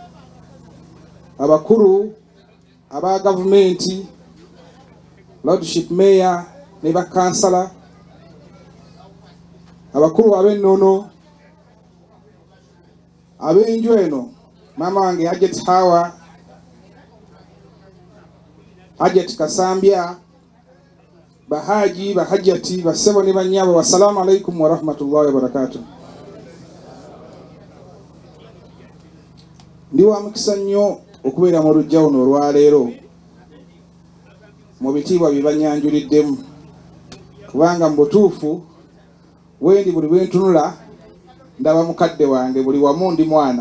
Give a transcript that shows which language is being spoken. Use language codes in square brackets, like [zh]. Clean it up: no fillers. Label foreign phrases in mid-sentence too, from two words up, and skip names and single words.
[lg] abakulu aba gavumenti, [en] Lordship Mayor [lg] ne ba kansala, abakulu ab'ennono, Ab'enju eno mama wange Hajjat Hawa, Hajjat Kasambya, bahaji bahajjati basebo ne banyabo, [ar] والسلام عليكم ورحمة الله وبركاته. [lg] Ndi wa mukisa nnyo okubeera mu lujja luno olwaleero mu bitiibwa bye banyanjuliddemu, kubanga mu butuufu wendi buli bwentunula ndaba mukadde wange, buli wamu ndi mwana.